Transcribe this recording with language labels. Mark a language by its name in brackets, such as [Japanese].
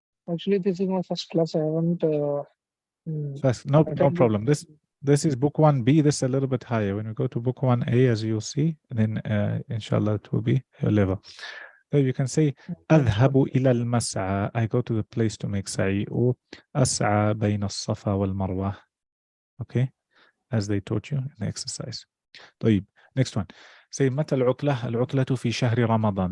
[English] Actually, this is my first class. I haven't. First, no problem. This is book 1B. This is a little bit higher. When we go to book 1A, as you'll see, then inshallah it will be your level. So you can say [Arabic] أذهب إلى المسعى. [English] I go to the place to make sa'i. Or [Arabic] أسعى بين الصفا والمروة. [English] Okay, as they taught you in the exercise. [Arabic] طيب, [English] next one. Say [Arabic] متى العطلة؟ العطلة في شهر رمضان.